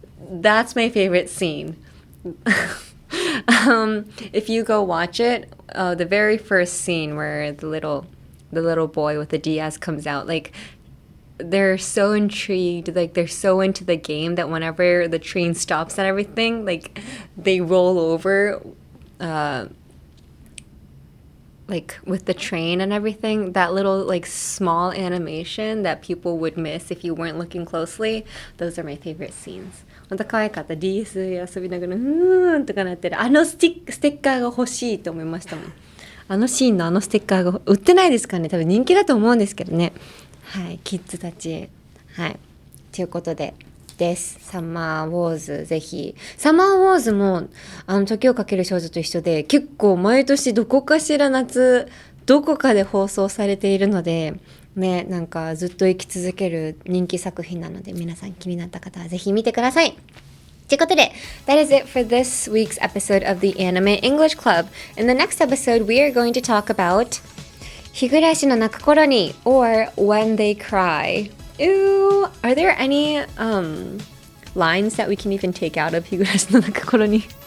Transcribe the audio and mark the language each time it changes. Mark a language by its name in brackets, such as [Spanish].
[English] That's my favorite scene. If you go watch it, the very first scene where the little boy with the DS comes out, like they're so intrigued, like they're so into the game that whenever the train stops and everything, like they roll over like with the train and everything. That little like small animation that people would miss if you weren't looking closely, those are my favorite scenes. [Japanese] ほんと可愛かった。 DS 遊びながらとかなってるステッカーが欲しいと思いましたもん。シーンのステッカーが売ってないですかね。多分人気だと思うんですけどね。はい、キッズたち。はい。ということで、です。サマーウォーズ、ぜひ。サマーウォーズも、時をかける少女と一緒で、結構毎年どこかしら夏、どこかで放送されているので、ね、なんかずっと生き続ける人気作品なので、皆さん気になった方はぜひ見てください。ということで、 [English] that is it for this week's episode of the Anime English Club. In the next episode, we are going to talk about 日暮らしの泣く頃に or when they cry. Ooh, are there any lines that we can even take out of 日暮らしの泣く頃に?